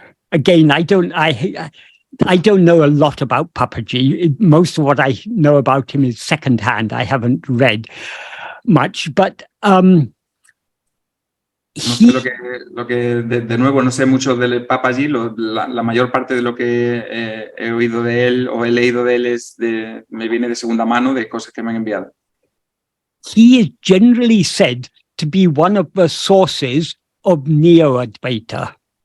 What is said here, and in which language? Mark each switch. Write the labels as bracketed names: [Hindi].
[English] Again, I don't know a lot about Papaji. Most of what I know about him is secondhand. I haven't read much, but [Spanish] No sé lo que de nuevo no sé mucho del Papaji. La mayor parte de lo que he oído de él o he leído de él me viene de segunda mano, de cosas que me han enviado. [English] He is generally said to be one of the sources of Neo-Advaita.